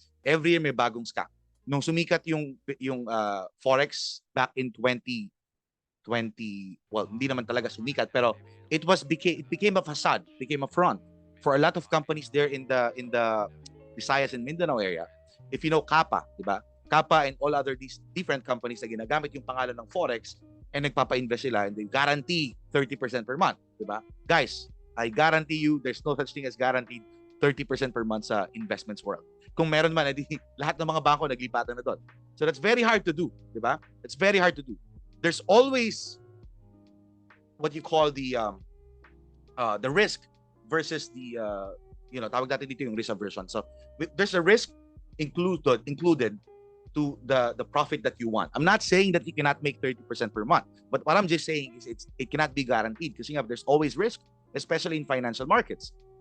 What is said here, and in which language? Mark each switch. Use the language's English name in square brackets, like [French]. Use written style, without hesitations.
[English] Every year [Filipino] may bagong scam. Nung sumikat yung Forex [English] back in 2020, well, [Filipino] hindi naman talaga sumikat, [English] pero it became a facade, became a front for a lot of companies there in the Visayas and Mindanao area. If you know Kappa, di ba? Kappa and all other these different companies [Filipino] na ginagamit yung pangalan ng Forex [English] and nagpapa-invest sila and they guarantee 30% per month, di ba? Guys, I guarantee you there's no such thing as guaranteed 30% per month sa investments world. [Filipino] Kung meron man, edi lahat ng mga bangko naglipatan na doon. [English] So that's very hard to do, di ba? It's very hard to do. There's always what you call the risk versus the [Filipino] tawag natin dito yung [English] risk aversion. So there's a risk included to the profit that you want. I'm not saying that you cannot make 30% per month, but what I'm just saying is it cannot be guaranteed kasi there's always risk, especially in financial markets.